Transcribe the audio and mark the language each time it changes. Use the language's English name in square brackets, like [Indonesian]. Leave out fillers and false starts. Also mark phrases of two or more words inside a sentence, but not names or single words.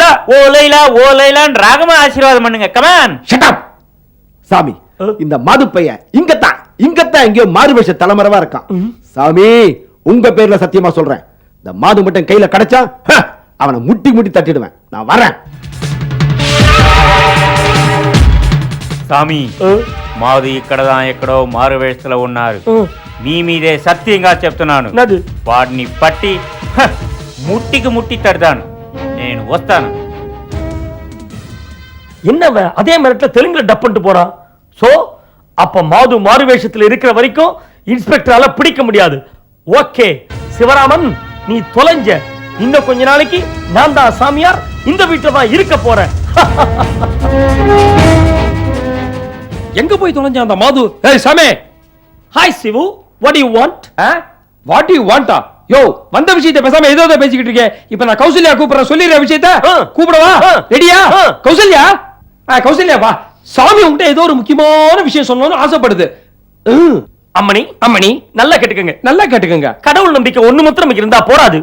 [Tamil] ஓலைலான்னு ராகமா ஆசீர்வாதம் பண்ணுங்க. கமான். [English] shut up. [Tamil] சாமி, இந்த மாது பையன் இங்கத்தான் எங்கேயோ மாறுவேஷ தலைமறைவா இருக்கான். சாமி, உங்க பேர்ல சத்தியமா சொல்றேன், இந்த மாது மட்டும் கையில கிடைச்சா அவனை முட்டி தட்டிடுவேன். நான் வரேன். [Telugu] సామి మాది ఇక్కడదా ఎక్కడో మారు వేస్తలో ఉన్నారు. మీ మీదే సత్యంగా చెప్తున్నాను, వాడిని పట్టి ముట్టికి ముట్టి తడతాను. నేను వస్తాను. [Tamil] என்னவ அதே மிரட்டல தெலுங்குல டப் பண்ணிட்டு போறான். சோ அப்ப மாது மாறு வேஷத்துல இருக்கிற வரைக்கும் இன்ஸ்பெக்டரால பிடிக்க முடியாது. ஓகே சிவராமன், நீ தொலைஞ்ச. இன்னும் கொஞ்ச நாளைக்கு நான் தான் சாமியார், இந்த வீட்டுல தான் இருக்க போறேன். எங்க போய் தொலைஞ்ச அந்த மாது? ஏய் சாமே. ஹாய் சிவு, [English] what do you want? what do you want? [Tamil] யோ, வந்த விஷயத்தை பேசாம ஏதோ பேசிக்கிட்டு இருக்கே. இப்ப நான் கௌசல்யா கூப்பிடுறேன், சொல்லிடுற விஷயத்தை. கூப்பிடவா? ரெடியா? கௌசல்யா, கௌசல்யா வா. சாமி உன்கிட்ட ஏதோ ஒரு முக்கியமான விஷயம் சொல்லணும்னு ஆசைப்படுது. அம்மணி அம்மணி, நல்லா கேட்டுக்கங்க. கடவுள் நம்பிக்கை ஒண்ணு மாத்திரம் இருந்தா போராது.